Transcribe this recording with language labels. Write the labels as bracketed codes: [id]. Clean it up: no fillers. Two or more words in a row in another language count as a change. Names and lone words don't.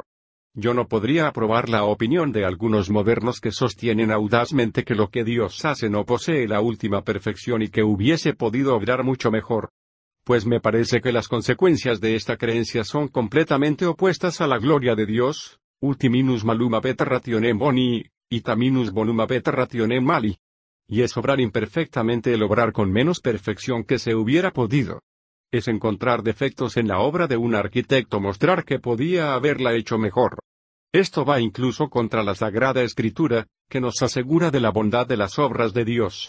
[es] Yo no podría aprobar la opinión de algunos modernos que sostienen audazmente que lo que Dios hace no posee la última perfección y que hubiese podido obrar mucho mejor. Pues me parece que las consecuencias de esta creencia son completamente opuestas a la gloria de Dios, [la] ultiminus malum habet rationem boni, itaminus bonum habet rationem mali. [es] Y es obrar imperfectamente el obrar con menos perfección que se hubiera podido. Es encontrar defectos en la obra de un arquitecto mostrar que podía haberla hecho mejor. Esto va incluso contra la Sagrada Escritura, que nos asegura de la bondad de las obras de Dios.